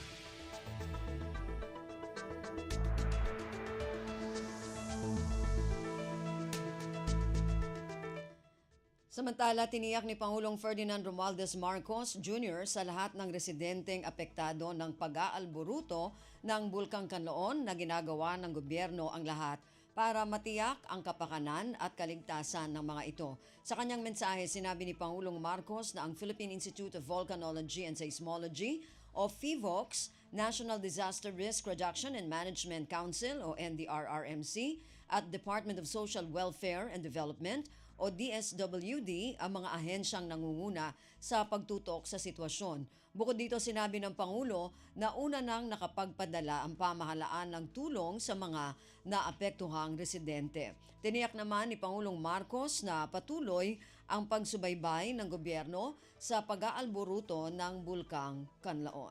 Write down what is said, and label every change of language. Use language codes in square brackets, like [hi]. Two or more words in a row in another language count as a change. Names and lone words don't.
[tl] Samantala, tiniyak ni Pangulong Ferdinand Romualdez Marcos Jr. sa lahat ng residenteng apektado ng pag-aalboruto ng Bulkang Kanloon na ginagawa ng gobyerno ang lahat para matiyak ang kapakanan at kaligtasan ng mga ito. Sa kanyang mensahe, sinabi ni Pangulong Marcos na ang Philippine Institute of Volcanology and Seismology o PHIVOLCS, National Disaster Risk Reduction and Management Council o NDRRMC at Department of Social Welfare and Development o DSWD ang mga ahensyang nangunguna sa pagtutok sa sitwasyon. Bukod dito, sinabi ng Pangulo na una nang nakapagpadala ang pamahalaan ng tulong sa mga naapektuhang residente. Tiniyak naman ni Pangulong Marcos na patuloy ang pagsubaybay ng gobyerno sa pag-aalboruto ng Bulkang Kanlaon.